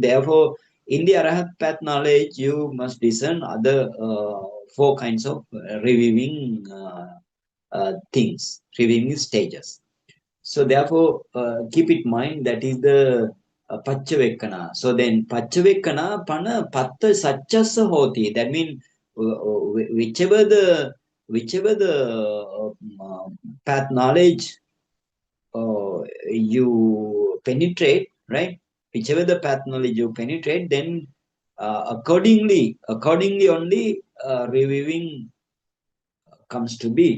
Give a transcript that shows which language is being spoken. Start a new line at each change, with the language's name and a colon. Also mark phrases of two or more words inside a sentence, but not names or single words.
English: Therefore, in the arahant path knowledge, you must discern other four kinds of reviewing things, reviewing stages. So therefore, keep it mind that is the Pachavekana. So then
Pali: Pachavekana pana patta sachasa hoti.
English: That means whichever the path knowledge you penetrate, right? Whichever the path knowledge you penetrate, then accordingly only reviewing comes to be.